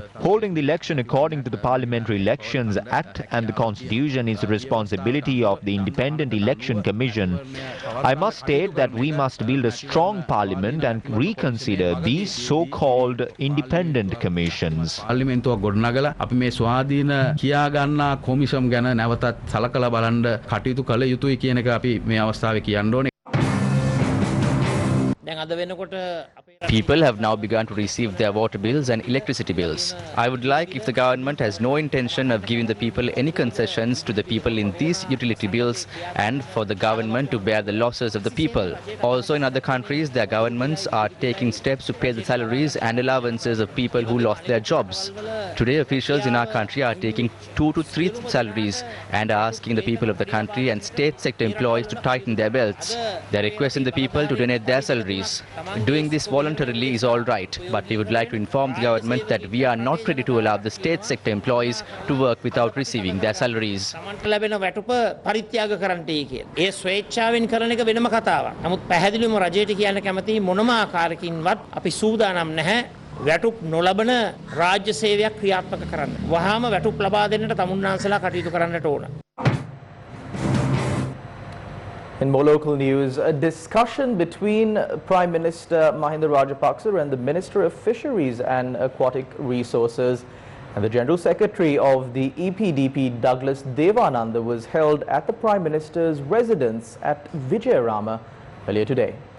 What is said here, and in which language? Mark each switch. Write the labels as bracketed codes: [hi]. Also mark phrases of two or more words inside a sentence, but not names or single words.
[en] Holding the election according to the Parliamentary Elections Act and the Constitution is the responsibility of the Independent Election Commission. I must state that we must build a strong parliament and reconsider these so-called independent commissions. [si] පාර්ලිමේන්තුව ගොඩනගලා අපි මේ ස්වාධීන කියා ගන්නා කොමිෂම් ගැන නැවතත් සලකලා බලන්න කටයුතු කළ යුතුයි කියන එක අපි මේ අවස්ථාවේ කියන්න ඕනේ. දැන් අද වෙනකොට අපේ [en] People have now begun to receive their water bills and electricity bills. I would like, if the government has no intention of giving the people any concessions to the people in these utility bills, and for the government to bear the losses of the people. Also in other countries, their governments are taking steps to pay the salaries and allowances of people who lost their jobs. Today, officials in our country are taking 2 to 3 salaries and are asking the people of the country and state sector employees to tighten their belts. They are requesting the people to donate their salaries. Doing this voluntarily is all right, but we would like to inform the government that we are not ready to allow the state sector employees to work without receiving their salaries. [si] ලැබෙන වැටුප පරිත්‍යාග කරන්නටයි කියන. ඒ ස්වේච්ඡාවෙන් කරන එක වෙනම කතාවක්. නමුත් පැහැදිලිවම රජයට කියන්න කැමති මොනම ආකාරයකින්වත් අපි සූදානම් නැහැ වැටුප් නොලබන රාජ්‍ය සේවයක් ක්‍රියාත්මක කරන්න. වහාම වැටුප් ලබා දෙන්නට තමුන්නාන්සලා කටයුතු කරන්නට ඕන. [en] In more local news, a discussion between Prime Minister Mahinda Rajapaksa and the Minister of Fisheries and Aquatic Resources and the General Secretary of the EPDP, Douglas Devananda, was held at the Prime Minister's residence at Vijayarama earlier today.